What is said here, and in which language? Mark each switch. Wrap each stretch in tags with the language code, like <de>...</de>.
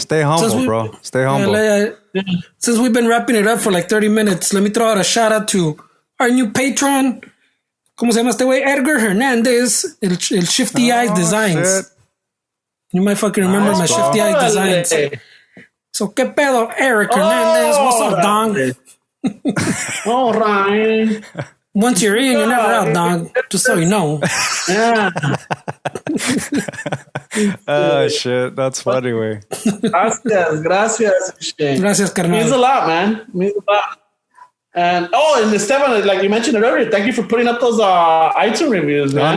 <en>stay humble, bro. Stay humble. Since we've been wrapping it up for like 30 minutes, let me throw out a shout out to our new patron.</en> <es>¿Cómo se llama este güey?</es> <en>Edgar Hernandez, el Shifty Eyes Designs. Shit. You might fucking remember my Shifty Eyes Designs.</en> <es>So, ¿qué pedo, Eric Hernandez?</es> <en>What's up, dog? All right. Once you're in, you're never out, dog. Just so you know. Yeah. Oh, shit. That's funny, way.</en> <es>Gracias, carnal.</es> <en>Means a lot, man. Means a lot. And Esteban, like you mentioned it earlier, thank you for putting up those iTunes reviews, man.</en>